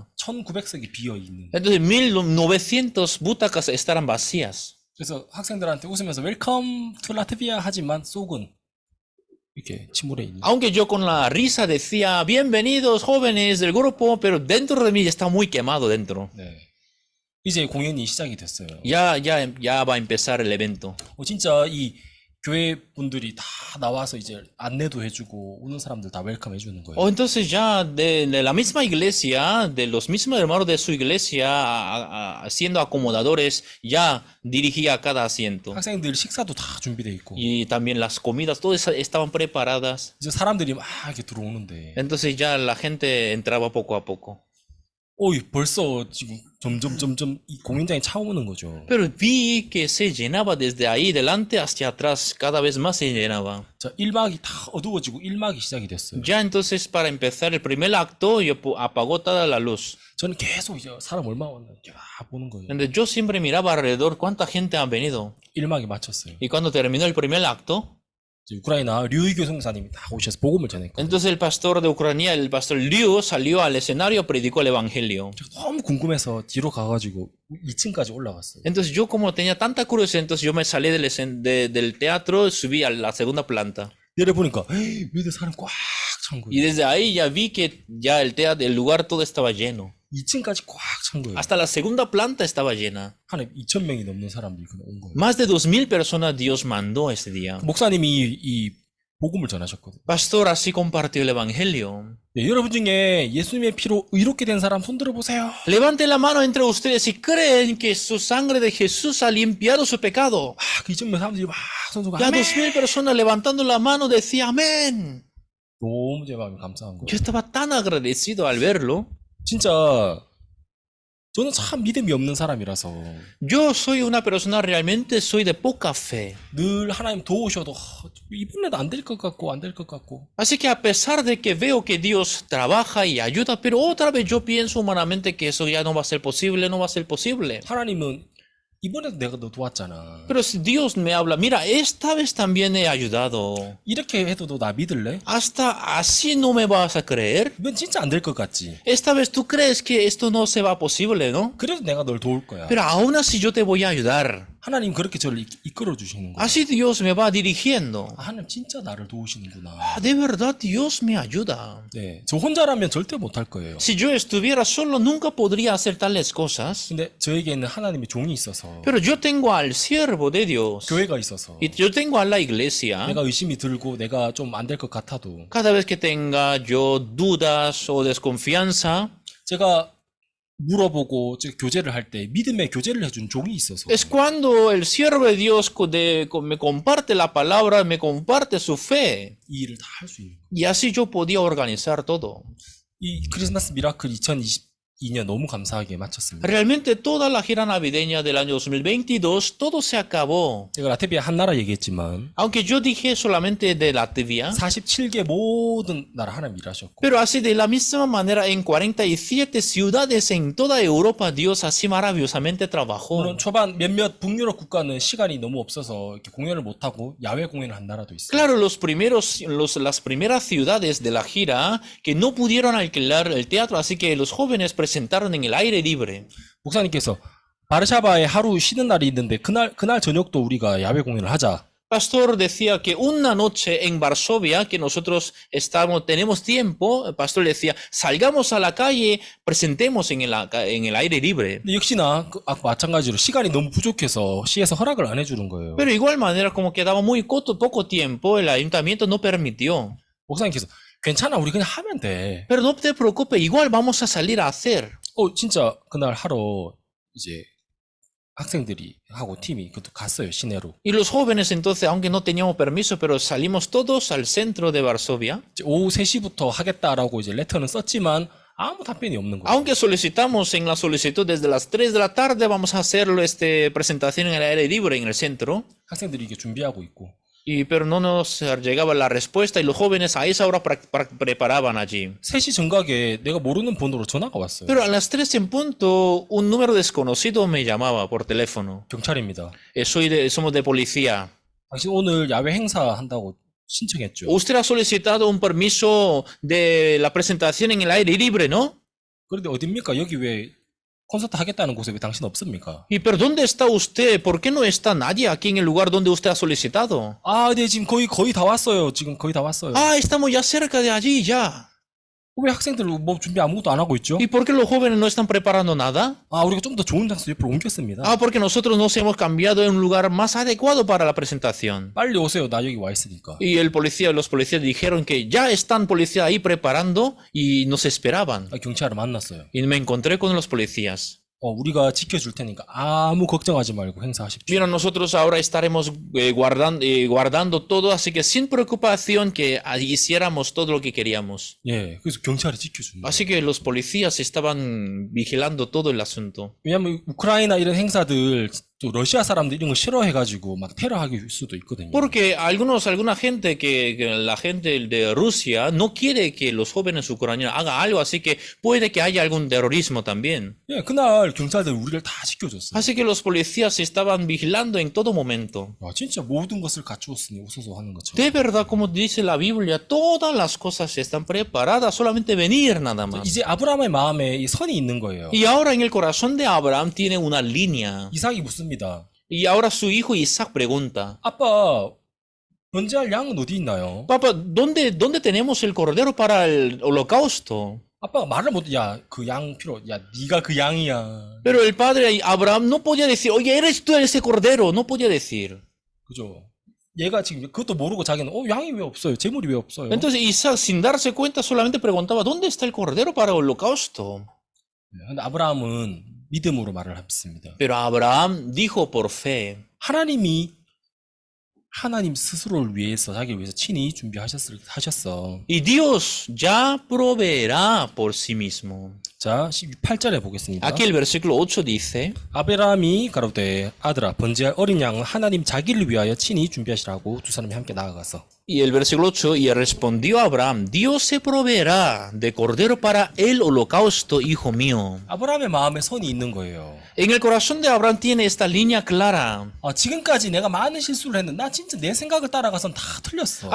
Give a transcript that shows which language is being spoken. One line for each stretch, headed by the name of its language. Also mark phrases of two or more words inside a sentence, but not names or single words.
Korean: 1,900석이 비어있는.
Spanish: Entonces 1,900 butacas estarán vacías.
Korean: 그래서 학생들한테 웃으면서
English: welcome to Latvia
Korean: 하지만 속은 이렇게 침울해 있는.
Spanish: Aunque yo con la risa decía, bienvenidos jóvenes del grupo, pero dentro de mí está muy quemado dentro.
Korean: 네. 이제 공연이 시작이 됐어요.
Spanish: Ya va a empezar el evento.
Korean: 진짜 이 교회 분들이 다 나와서 이제 안내도 해주고 오는 사람들 다 웰컴 해주는 거예요.
Spanish: Entonces ya de la misma iglesia, de los mismos hermanos de su iglesia, siendo acomodadores, ya dirigía cada asiento.
Korean: 학생들 식사도 다 준비돼 있고.
Spanish: Y también las comidas, todas estaban preparadas.
Korean: 이제 사람들이 막 이렇게 들어오는데.
Spanish: Entonces ya la gente entraba poco a poco.
Korean: 벌써 지금 점점 이 공연장이 차오르는 거죠.
Spanish: Pero vi que se llenaba desde ahí delante hacia atrás, cada vez más se llenaba.
Korean: 자, 1막이 다 어두워지고 1막이 시작이 됐어요.
Spanish: Ya entonces para empezar el primer acto, apagó toda la luz.
Korean: 저는 계속 이제 사람 얼마 왔나 이렇게 막 보는 거예요.
Spanish: Entonces yo siempre miraba alrededor cuánta gente ha venido.
Korean: 1막이 마쳤어요.
Spanish: Y cuando terminó el primer acto,
Korean: 우크라이나 류이교 성사님이 다 오셔서 복음을 전했거든요.
Spanish: entonces el pastor de Ucrania, el pastor Liu, salió al escenario, predicó el evangelio.
Korean: 제가 너무 궁금해서 뒤로 가가지고 2층까지 올라갔어요.
Spanish: Entonces yo como tenía tanta curiosidad, entonces yo me salí del teatro, subí a la segunda planta.
Korean: 내려보니까 위에 사람 꽉 찬
Spanish: Y
Korean: 거예요.
Spanish: desde ahí ya vi que ya el lugar todo estaba lleno.
Korean: 2층까지 꽉 찬 거예요.
Spanish: Hasta la segunda planta estaba llena.
Korean: 한 2,000명이 넘는 사람들이 온 거예요.
Spanish: Más de 2,000 personas Dios mandó ese día.
Korean: 목사님이 이 복음을 전하셨거든요.
Spanish: Pastor así compartió el evangelio.
Korean: 네, 여러분 중에 예수님의 피로 의롭게 된 사람 손 들어보세요.
Spanish: Levante la mano entre ustedes si creen que su sangre de Jesús ha limpiado su pecado.
Korean: 그 2,000명 사람들이 막 손들고
Spanish: Ya
Korean: 아멘.
Spanish: 2,000 personas levantando la mano decía amén.
Korean: 너무 제 마음이 감사한
Spanish: Yo
Korean: 거예요.
Spanish: estaba tan agradecido al verlo.
Korean: 진짜 저는 참 믿음이 없는 사람이라서
Spanish: Yo soy una persona realmente soy de poca fe.
Korean: 늘 하나님 도우셔도 이번에도 안 될 것 같고 안 될 것 같고
Spanish: Así que a pesar de que veo que Dios trabaja y ayuda, pero otra vez yo pienso humanamente que eso ya no va a ser posible, no va a ser posible.
Korean: 하나님은 이번에도 내가 너 도왔잖아.
Spanish: Pero si Dios me habla, mira, esta vez también he ayudado.
Korean: 이렇게 해도 너 나 믿을래?
Spanish: ¿Hasta así no me vas a creer?
Korean: 이건 진짜 안 될 것 같지.
Spanish: Esta vez tú crees que esto no se va posible, ¿no?
Korean: 그래도 내가 널 도울 거야.
Spanish: Pero aún así yo te voy a ayudar.
Korean: 하나님 그렇게 저를 이끌어 주시는 거야.
Spanish: Así Dios me va dirigiendo.
Korean: 하나님 진짜 나를 도우시는구나.
Spanish: De verdad Dios me ayuda.
Korean: 네, 저 혼자라면 절대 못할 거예요.
Spanish: Si yo estuviera solo nunca podría hacer tales cosas.
Korean: 근데 저에게는 하나님의 종이 있어서
Spanish: Pero yo tengo al siervo de Dios.
Korean: 교회가 있어서
Spanish: Y yo tengo a la iglesia.
Korean: 내가 의심이 들고 내가 좀 안 될 것 같아도
Spanish: Cada vez que tenga yo dudas o desconfianza,
Korean: 제가 물어보고 제가 교제를 할 때 믿음의 교제를 해준 종이 있어서
Spanish: es cuando el siervo de Dios me comparte la palabra, me comparte su fe.
Korean: 이 일을 다 할 수 있는 거예요.
Spanish: Y así yo podía organizar todo.
Korean: 이 크리스마스 미라클 2022년 너무 감사하게 마쳤습니다.
Spanish: Realmente toda la gira navideña del año 2022, todo se acabó.
Korean: 제가 라트비아 한 나라 얘기했지만
Spanish: Aunque yo dije solamente de Latvia,
Korean: 47개 모든 나라 하나님 일하셨고
Spanish: pero así de la misma manera en 47 ciudades en toda Europa Dios así maravillosamente trabajó.
Korean: 물론 초반 몇몇 북유럽 국가는 시간이 너무 없어서 이렇게 공연을 못하고 야외 공연을 한 나라도 있어요.
Spanish: Claro, las primeras ciudades de la gira que no pudieron alquilar el teatro, así que los jóvenes presentaron en el aire libre.
Korean: 목사님께서 바르샤바에 하루 쉬는 날이 있는데 그날 저녁도 우리가 야외 공연을 하자.
Spanish: Pastor decía que una noche en Varsovia, que nosotros tenemos tiempo, el pastor decía, salgamos a la calle, presentemos en el aire libre.
Korean: 근데 역시나 마찬가지로 시간이 너무 부족해서 시에서 허락을 안 해주는 거예요.
Spanish: Pero igual manera, como quedaba muy poco tiempo, el ayuntamiento no permitió.
Korean: 목사님께서 괜찮아 우리 그냥 하면 돼.
Spanish: Pero no te preocupes, igual vamos a salir a hacer.
Korean: 진짜 그날 하러 이제 학생들이 하고 팀이 그것도 갔어요 시내로.
Spanish: Y los jóvenes entonces, aunque no teníamos permiso, pero salimos todos al centro de Varsovia.
Korean: 이제 오후 3시부터 하겠다라고 이제 레터는 썼지만 아무 답변이 없는 거예요.
Spanish: Aunque solicitamos en la solicitud desde las 3 de la tarde, vamos a hacerlo presentación en el aire libre en el centro.
Korean: 학생들이 이게 준비하고 있고.
Spanish: Pero no nos llegaba la respuesta y los jóvenes a esa hora preparaban allí.
Korean: 3시 정각에 내가 모르는 번호로 전화가 왔어요.
Spanish: Pero a las 3 en punto, un número desconocido me llamaba por teléfono.
Korean: 경찰입니다.
Spanish: Somos de policía.
Korean: 당신 오늘 야외 행사 한다고 신청했죠.
Spanish: Usted ha solicitado un permiso de la presentación en el aire libre, ¿no?
Korean: 그런데 어딥니까? 여기 왜 콘서트 하겠다는 곳에 왜 당신 없습니까?
Spanish: ¿Y pero dónde está usted? ¿Por qué no está nadie aquí en el lugar donde usted ha solicitado?
Korean: 아, 네, 지금 거의 다 왔어요. 지금 거의 다 왔어요.
Spanish: Ah, estamos ya cerca de allí ya.
Korean: 왜 학생들 뭐 준비 아무것도 안 하고 있죠?
Spanish: ¿Y por qué los jóvenes no están preparando nada?
Korean: 아, 우리가 좀 더 좋은 장소 옆으로 옮겼습니다.
Spanish: Ah, porque nosotros nos hemos cambiado en un lugar más adecuado para la presentación.
Korean: 빨리 오세요. 나 여기 와 있으니까.
Spanish: Y los policías dijeron que ya están policías ahí preparando y nos esperaban.
Korean: 아, 경찰을 만났어요.
Spanish: Y me encontré con los policías.
Korean: 우리가 지켜줄 테니까 아무 걱정하지 말고 행사하십시오.
Spanish: Mira, nosotros ahora estaremos guardando todo, así que sin preocupación que hiciéramos todo lo que queríamos.
Korean: 예, 그래서 경찰이 지켜줍니다.
Spanish: Así que los policías estaban vigilando todo el asunto.
Korean: 왜냐면 우크라이나 이런 행사들 또 러시아 사람들 이런 거 싫어해가지고 막 테러하기 수도 있거든요.
Spanish: Porque alguna gente que la gente de Rusia no quiere que los jóvenes ucranianos hagan algo, así que puede que haya algún terrorismo también.
Korean: 예, 그날 경찰들 우리를 다 지켜줬어요.
Spanish: Así que los policías estaban vigilando en todo momento.
Korean: 와, 진짜 모든 것을 갖추었으니 웃어서 하는 것처럼.
Spanish: De verdad, como dice la Biblia, todas las cosas están preparadas, solamente venir nada más.
Korean: 이제 아브라함의 마음에 이 선이 있는 거예요.
Spanish: Y ahora en el corazón de Abraham tiene una línea.
Korean: 이삭이 묻습니다.
Spanish: Y ahora su hijo Isaac pregunta,
Korean: 아빠, 번제할 양은 어디 있나요?
Spanish: Papá, ¿dónde tenemos el cordero para el holocausto?
Korean: 아빠가 말을 못, 야, 그 양 필요, 야, 네가 그 양이야.
Spanish: Pero el padre Abraham no podía decir, oye, eres tú ese cordero, no podía decir.
Korean: 그죠? 얘가 지금 그것도 모르고 자기는 양이 왜 없어요? 재물이 왜 없어요?
Spanish: Entonces Isaac, sin darse cuenta, solamente preguntaba, ¿dónde está el cordero para el holocausto?
Korean: 근데 아브라함은 믿음으로 말을 했습니다.
Spanish: Pero Abraham dijo por fe.
Korean: 하나님 스스로를 위해서 자기를 위해서 친히 준비하셨어.
Spanish: Y Dios ya proveerá por sí mismo.
Korean: 자, 8절에 보겠습니다.
Spanish: Aquí el versículo 8 dice,
Korean: 아브라함이 가로되 아들아 번제할 어린 양은 하나님 자기를 위하여 친히 준비하시라고 두 사람이 함께 나아가서.
Spanish: Y el versículo 8, y respondió Abraham, Dios se proveerá de cordero para el holocausto, hijo mío.
Korean: 아브라함의 마음에 선이 있는 거예요.
Spanish: En el corazón de Abraham tiene esta línea clara.
Korean: 지금까지 내가 많은 실수를 했는데 나 진짜 내 생각을 따라가선 다 틀렸어.